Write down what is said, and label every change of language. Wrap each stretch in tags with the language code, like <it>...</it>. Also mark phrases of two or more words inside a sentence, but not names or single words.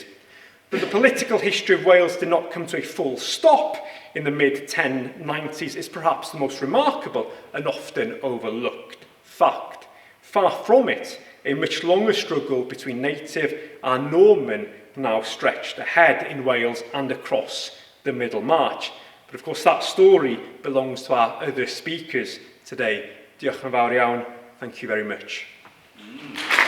<en>But the political history of Wales did not come to a full stop in the mid-1090s is perhaps the most remarkable and often overlooked fact. Far from it, a much longer struggle between native and Norman now stretched ahead in Wales and across the Middle March. But of course that story belongs to our other speakers today.</en> <cy>Diolch yn fawr iawn.</cy> <en>Thank you very much.</en>